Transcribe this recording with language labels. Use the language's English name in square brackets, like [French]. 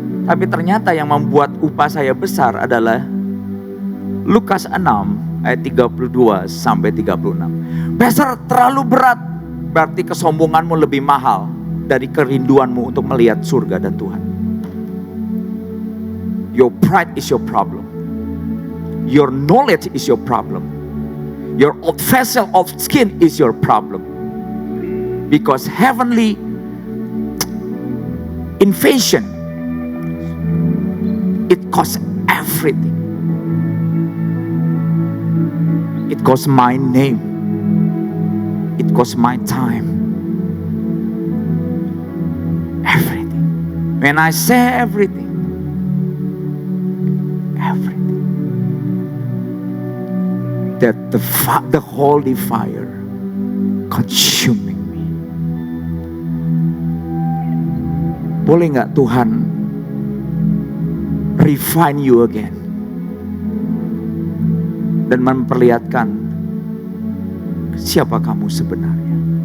[Indonesian] Tapi ternyata yang membuat upah saya besar adalah Lukas 6 ayat 32 sampai 36. Pastor, terlalu berat. Berarti kesombonganmu lebih mahal dari kerinduanmu untuk melihat surga dan Tuhan. [English] Your pride is your problem. Your knowledge is your problem. Your old vessel of skin is your problem. Because heavenly invasion, it costs everything. It costs my name. It costs my time. Everything. When I say everything, that the holy fire consuming me. [Indonesian] Boleh nggak Tuhan [English] refine you again [Indonesian] dan memperlihatkan siapa kamu sebenarnya?